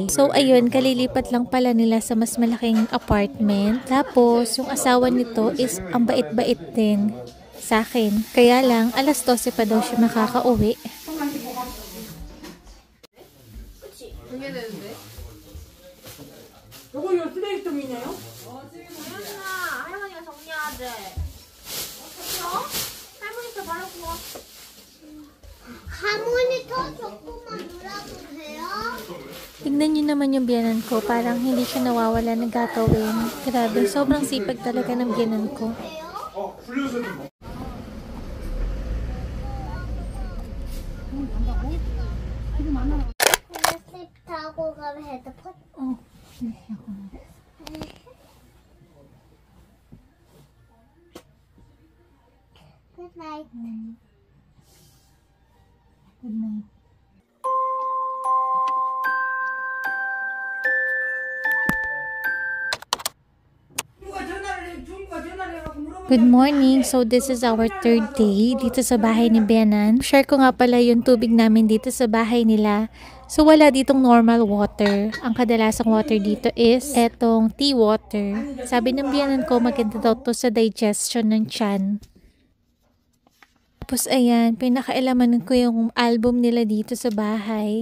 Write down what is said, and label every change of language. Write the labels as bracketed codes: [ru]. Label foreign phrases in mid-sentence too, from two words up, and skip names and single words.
[tl] So ayun, kalilipat lang pala nila sa mas malaking apartment. Tapos yung asawa nito is ang bait-bait din sa akin. Kaya lang, alas 12 pa daw siya makakauwi. [ko] 요거 요 쓰레기통이냐요? 할머니가 정리해야 돼. 할머니한테 말하고 와. 할머니 더 조금만 놀아도 돼요? [tl] Tignan niyo naman yung biyanan ko, parang hindi siya nawawala ng gagawin. Grabe, sobrang sipag talaga ng biyanan ko. [ko] 슬립 타고 가면 헤드폰? [en] Good night. Good night. Good morning! So this is our third day [tl] dito sa bahay ni Benan. Share ko nga pala yung tubig namin dito sa bahay nila. So wala ditong [en] normal water. [tl] Ang kadalasang water dito is etong [en] tea water. [tl] Sabi ng Benan ko maganda daw to sa digestion ng tiyan. Tapos ayan, pinakaalaman ko yung album nila dito sa bahay.